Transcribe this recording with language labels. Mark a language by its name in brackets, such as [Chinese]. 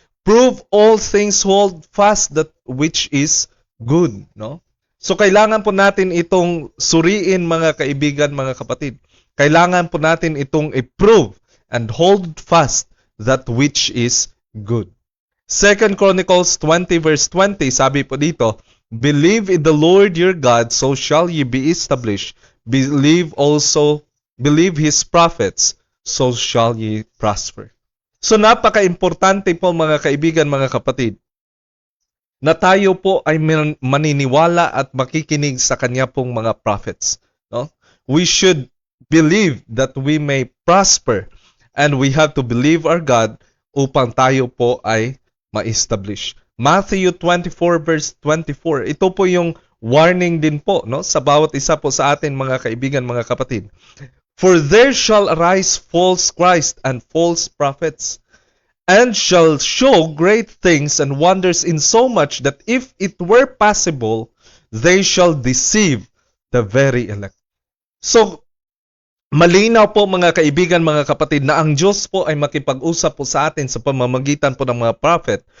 [English] Prove all things, hold fast that which is good, no? [Filipino] So kailangan po natin itong suriin, mga kaibigan, mga kapatid. Kailangan po natin itong i-prove [English] and hold fast that which is good. 2 Chronicles 20 verse 20, [Filipino] sabi po dito, [English] believe in the Lord your God, so shall ye be established. Believe His prophets, so shall ye prosper. [Filipino] So napaka-importante po, mga kaibigan, mga kapatid, na tayo po ay maniniwala at makikinig sa kanya pong mga prophets. No? [English] We should believe that we may prosper, and we have to believe our God [Filipino] upang tayo po ay ma-establish. Matthew 24 verse 24, ito po yung warning din po, no, sa bawat isa po sa atin, mga kaibigan, mga kapatid. [English] For there shall arise false Christ and false prophets, and shall show great things and wonders, in so much that if it were possible, they shall deceive the very elect. [Filipino] So, malinaw po, mga kaibigan, mga kapatid, na ang Diyos po ay makipag-usap po sa atin sa pamamagitan po ng mga prophet.